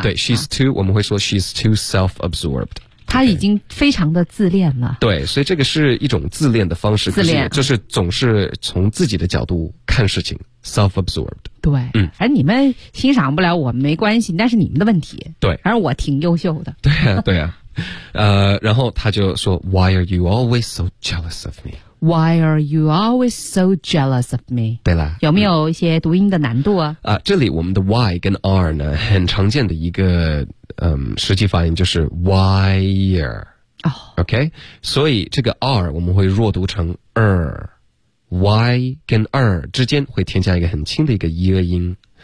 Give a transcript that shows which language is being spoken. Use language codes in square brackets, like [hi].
[en] 对 ,she's too,、啊、 [zh] 我们会说 [en] she's too self-absorbed。 [zh] 他已经非常的自恋了。Okay. 对，所以这个是一种自恋的方式。自恋。就是总是从自己的角度看事情 ,self-absorbed。对。嗯。反正你们欣赏不了我没关系，但是你们的问题。对。而我挺优秀的。对啊对啊。然后他就说 [en] ,why are you always so jealous of me? Why are you always so jealous of me? [zh] 对了。有没有一些读音的难度啊、嗯、啊这里我们的 why 跟 are 呢很常见的一个实际发音就是 wire、 [en] oh. [zh] OK 所以这个 R 我们会弱读成 R Y 跟 R 之间会添加一个很轻的一个 ear 音